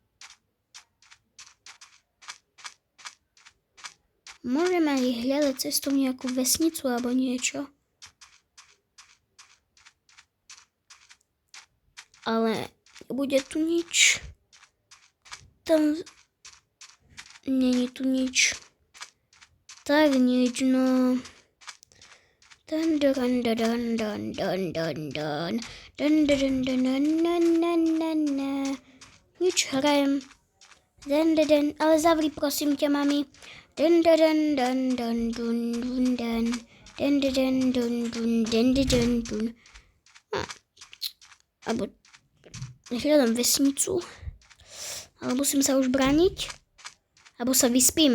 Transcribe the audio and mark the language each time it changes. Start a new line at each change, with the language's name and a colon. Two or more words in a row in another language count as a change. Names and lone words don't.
Slovak: Môžeme aj hľadať cestou nejakú vesnicu alebo niečo. Ale nebude tu nič. Tam není tu nič. Tak nič, no. Dun dun dun dun dun dun dun dun. Dun dun dun dun dun dun dun dun. Nič hrajem. Dun dun dun, ale zavri prosím ťa, mami. Dun dun dun dun dun dun dun. Dun dun dun dun dun dun dun. Alebo hľadám vesnicu. Ale musím sa už brániť. Alebo sa vyspím.